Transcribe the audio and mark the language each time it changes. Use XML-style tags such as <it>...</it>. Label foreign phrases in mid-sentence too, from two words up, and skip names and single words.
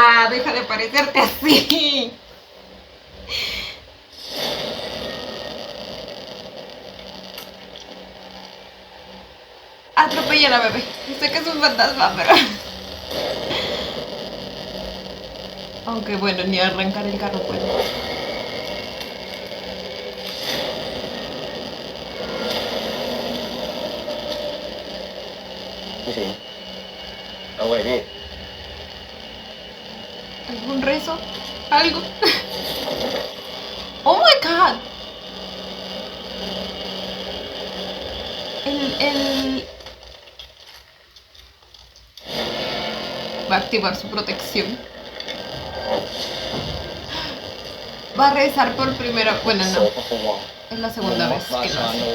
<es>¡Deja de parecerte así! Atropella a la bebé. Sé que es un fantasma, pero... Aunque bueno, ni arrancar el carro puede.</es> <th>พี่สิงห์เอาไว้พี่</th> <es>¿Algún rezo? ¿Algo?</es> <en>¡Oh my god!</en> <es>Va a activar su protección. Va a rezar por primera... Bueno, no. Es la segunda vez que lo hace.</es>